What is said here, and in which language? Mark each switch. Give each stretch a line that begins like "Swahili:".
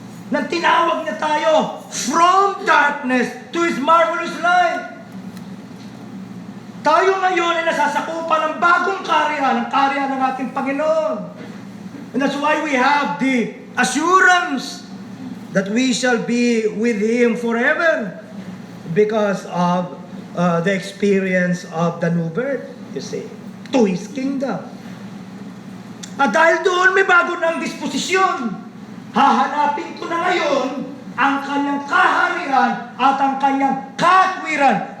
Filipino: Nang tinawag niya tayo
English: from darkness to His marvelous light.
Filipino: Tayo ngayon ay nasasakupan ng bagong kaharian, ang kaharian ng ating Panginoon.
English: And that's why we have the assurance that we shall be with Him forever because of the experience of the new birth, you see, to His kingdom.
Filipino: At dahil doon may bago ng disposisyon, hahanapin ko na ngayon ang kanyang kaharian at ang kanyang katwiran.